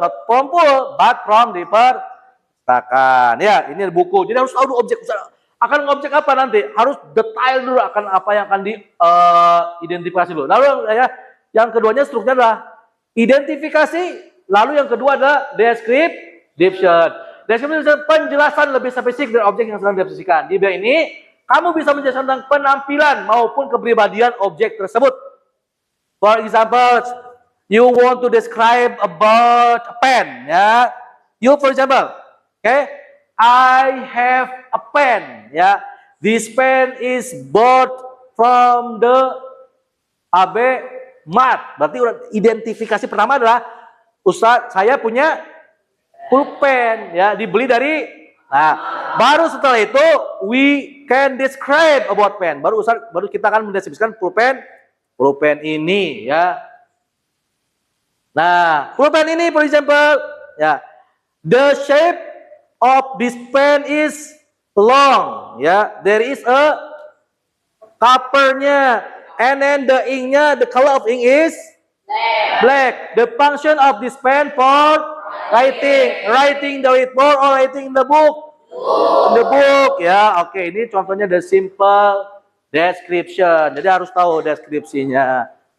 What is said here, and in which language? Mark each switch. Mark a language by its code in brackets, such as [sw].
[en] Not from pool, but from the percetakan. [id] Ya, ini buku. Jadi harus tahu objek. Akan objek apa nanti? Harus detail dulu akan apa yang akan diidentifikasi dulu. Lalu ya, yang keduanya strukturnya adalah identifikasi. Lalu yang kedua adalah description. Description penjelasan lebih spesifik dari objek yang sedang dideskripsikan. Di bidang ini, kamu bisa menjelaskan tentang penampilan maupun kepribadian objek tersebut. [en] For example, you want to describe about a pen, ya. You, for example, okay, I have a pen, ya. This pen is bought from the AB Mart. [id] Berarti identifikasi pertama adalah Ustaz, saya punya pulpen, ya, dibeli dari. Nah, baru setelah itu [en] we can describe about pen. [id] Baru kita akan mendeskripsikan pulpen ini, ya. Nah, pulpen ini, [en] for example, ya, the shape of this pen is long, ya. There is a covernya, and then the inknya, the color of ink is Black. The function of this pen for writing the whiteboard or writing the book. The book, ya. [id] Oke, ini contohnya [en] the simple description. [id] Jadi harus tahu deskripsinya.